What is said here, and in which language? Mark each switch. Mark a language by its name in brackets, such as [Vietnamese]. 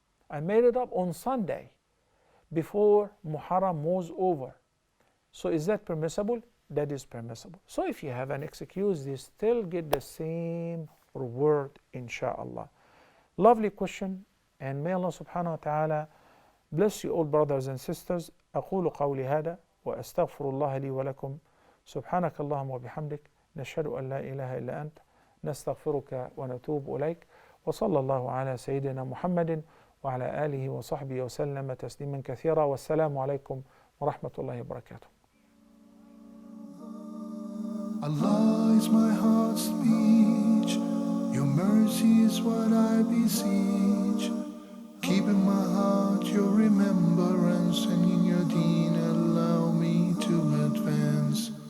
[English] I made it up on Sunday before Muharram was over. So is that permissible? That is permissible. So if you have an excuse, you still get the same reward, inshallah. Lovely question, and may Allah subhanahu wa ta'ala bless you all, brothers and sisters. [Arabic] أقول قولي هذا وأستغفر الله لي ولكم. سبحانك اللهم وبحمدك نشهد أن لا إله إلا أنت نستغفرك ونتوب إليك. وصلى الله على سيدنا محمد وعلى آله وصحبه وسلم تسليما كثيرا. والسلام عليكم ورحمة الله وبركاته. [English] Allah is my heart's speech. Your mercy is what I beseech. Keep in my heart your remembrance, and in your deen allow me to advance.